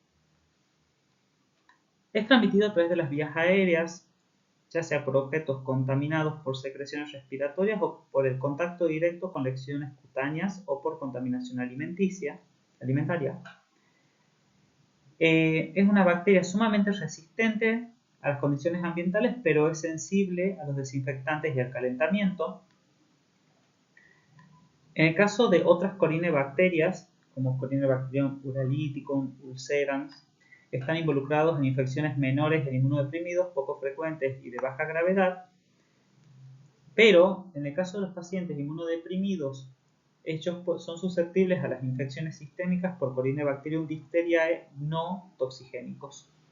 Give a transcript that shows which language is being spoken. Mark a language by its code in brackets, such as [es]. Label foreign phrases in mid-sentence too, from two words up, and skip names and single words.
[es] Es transmitido a través de las vías aéreas, ya sea por objetos contaminados por secreciones respiratorias o por el contacto directo con lesiones cutáneas o por contaminación alimentaria. Es una bacteria sumamente resistente a las condiciones ambientales, pero es sensible a los desinfectantes y al calentamiento. En el caso de otras corinebacterias, como Corynebacterium uralithicum, ulcerans, están involucrados en infecciones menores en inmunodeprimidos, poco frecuentes y de baja gravedad, pero en el caso de los pacientes inmunodeprimidos, ellos son susceptibles a las infecciones sistémicas por Corynebacterium diphtheriae no toxigénicos.